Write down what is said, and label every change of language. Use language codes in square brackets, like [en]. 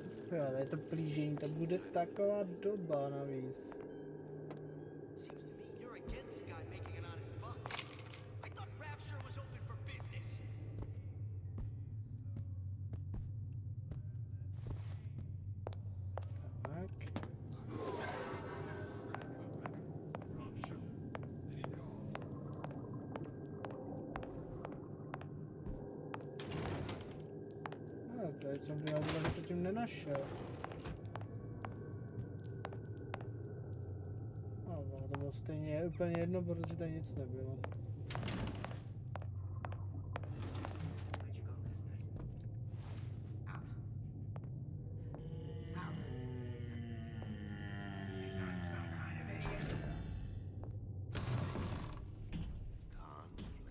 [cs] Jo, ale to plížení, to bude taková doba navíc. [en] Seems to me you're against a guy making an honest buck. I thought Rapture was open for business. [cs] Tak. No, to je, co by já zatím nenašel. No, to bylo stejně úplně jedno, protože tady nic nebylo. [en] Where'd you go last night? Out. Out.